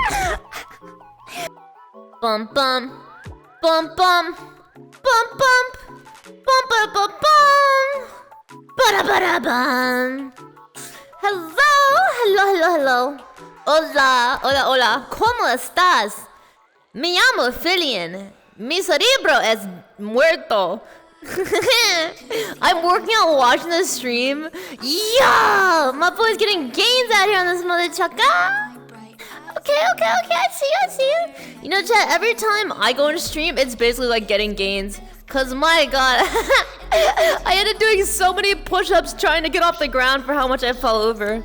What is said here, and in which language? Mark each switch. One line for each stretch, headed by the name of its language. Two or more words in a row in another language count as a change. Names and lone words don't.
English: Bum bum, bum bum, bum bum, bum bum bum bum, ba ba da bum. Hello. Hola.
Spanish: ¿Cómo estás? Me llamo Filian. Mi cerebro es muerto.
English: I'm working out watching the stream. Yeah! My boy's getting gains out here on this mother chucka. Okay. I see you. You know, chat, every time I go into stream, it's basically like getting gains. Cause my god, I ended up doing so many push-ups trying to get off the ground for how much I fell over.